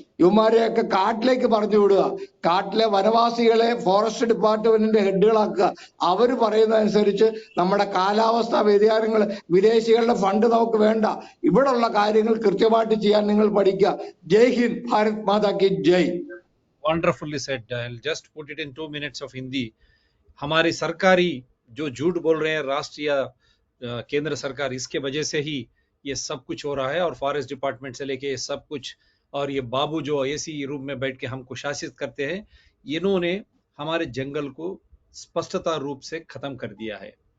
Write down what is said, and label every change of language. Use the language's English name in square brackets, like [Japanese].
[Malayalam] ഇവന്മാരെയൊക്കെ കാട്ടിലേക്ക് പറഞ്ഞു വിടുക. കാട്ടിലെ വനവാസികളെ ഫോറസ്റ്റ് ഡിപ്പാർട്ട്മെന്റിന്റെ ഹെഡുകളാക്കുക. അവര് പറയുന്നതനുസരിച്ച് നമ്മുടെ കാലാവസ്ഥാ വ്യതിയാനങ്ങൾ, വിദേശികളുടെ ഫണ്ട് നമുക്ക് വേണ്ട. ഇവിടെയുള്ള കാര്യങ്ങൾ കൃത്യമായിട്ട് ചെയ്യാൻ നിങ്ങൾ പഠിക്കുക. [Hindi] ജയ് ഹിന്ദ്, ഭാരത് മാതാ കി ജയ്. [English] Wonderfully said. I'll just put it in 2 minutes of Hindi. [Hindi] हमारी सरकारी जो झूठ बोल रहे हैं राष्ट्रीय केंद्र सरकार, इसके वजह से ही ये सब कुछ हो रहा है। और फॉरेस्ट डिपार्टमेंट से लेके ये सब कुछ, और ये बाबू जो AC रूम में बैठ के हमको शासित करते हैं, इन्होंने हमारे जंगल को स्पष्टता रूप से खत्म कर दिया है।